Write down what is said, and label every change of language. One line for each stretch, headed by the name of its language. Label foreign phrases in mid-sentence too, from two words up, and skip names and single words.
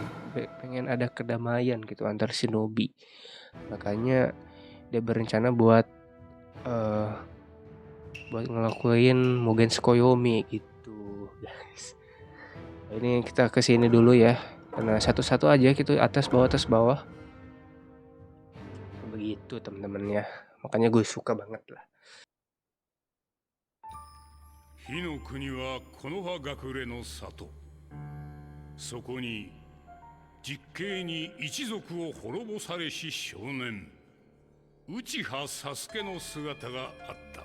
Indonesian: Pengen ada kedamaian gitu antar shinobi. Makanya dia berencana buat ngelakuin Mugen Tsukuyomi gitu guys. Ini kita kesini dulu ya. Karena satu-satu aja gitu, atas bawah. Begitu teman-teman ya. Makanya gue suka banget lah.
Japanese: 火の国は木の葉隠れの里。そこに実刑に一族を滅ぼされし少年内葉佐助の姿があった。